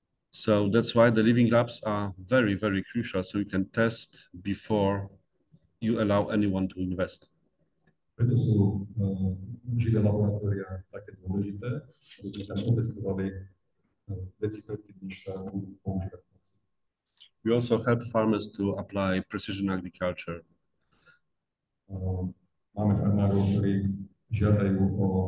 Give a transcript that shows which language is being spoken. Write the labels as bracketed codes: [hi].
[en] So that's why the living labs are very, very crucial. So you can test before you allow anyone to invest. [sk] Preto sú živé laboratória také dôležité, aby sme tam otestovali veci predtým, než sa budú používať. [en] We also help farmers to apply precision agriculture. [sk] Máme farmárov, ktorí žiadajú o